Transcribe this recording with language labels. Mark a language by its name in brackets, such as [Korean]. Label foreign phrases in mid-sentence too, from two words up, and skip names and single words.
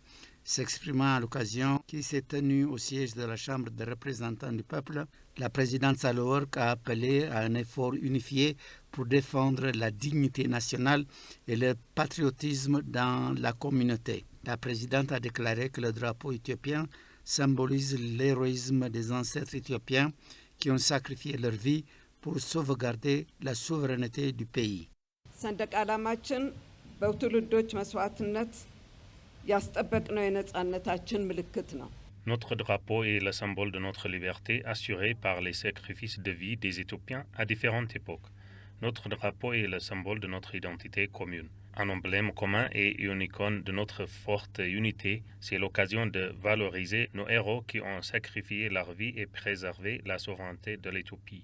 [French] S'exprimant à l'occasion qui s'est tenue au siège de la Chambre des représentants du peuple, la présidente Sahle-Work a appelé à un effort unifié pour défendre la dignité nationale et le patriotisme dans la communauté. La présidente a déclaré que le drapeau éthiopien symbolise l'héroïsme des ancêtres éthiopiens qui ont sacrifié leur vie pour sauvegarder la souveraineté du pays. [Amharic] ሰንደቅ ዓላማችን በትውልዶች መስዋዕትነት ያስጠበቅነው የነጻነታችን ምልክት ነው። [French] Notre drapeau est le symbole de notre liberté assurée par les sacrifices de vie des Éthiopiens à différentes époques. Notre drapeau est le symbole de notre identité commune. Un emblème commun et une icône de notre forte unité, c'est l'occasion de valoriser nos héros qui ont sacrifié leur vie et préservé la souveraineté de l'Éthiopie.